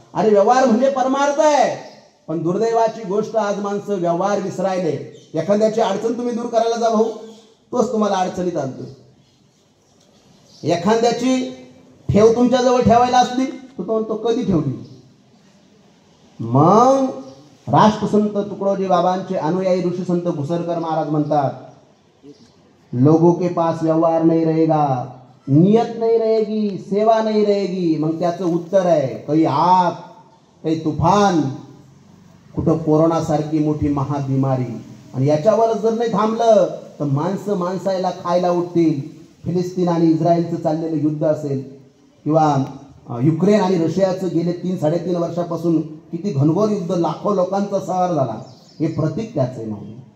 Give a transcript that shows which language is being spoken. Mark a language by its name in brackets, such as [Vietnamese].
[Marathi] अरे व्यवहार म्हणजे परमार्थ आहे, पण दुर्दैवाची गोष्ट आज माणसं व्यवहार विसरायले. एखाद्याची अडचण तुम्ही दूर करायला जा भाऊ, तोच तुम्हाला अडचणीत आणतो. एखाद्याची ठेव तुमच्याजवळ ठेवायला असली तर तो म्हणतो कधी ठेवली. मग राष्ट्रसंत तुकडोजी बाबांचे अनुयायी ऋषी संत घुसरकर महाराज म्हणतात, [Hindi] लोगों के पास व्यवहार नहीं रहेगा, नियत नहीं रहेगी, सेवा नहीं रहेगी. [Marathi] मग त्याचं उत्तर आहे, काही आग, काही तुफान, कुठं कोरोनासारखी मोठी महाबिमारी. आणि याच्यावर जर नाही थांबलं तर माणसं माणसाला खायला उठतील. फिलिस्तीन आणि इस्रायलचं चाललेलं युद्ध असेल, किंवा युक्रेन आणि रशियाचं गेले 3-3.5 वर्षापासून किती घनघोर युद्ध, लाखो लोकांचा संहार झाला, हे प्रतीक त्याचं आहे माऊली.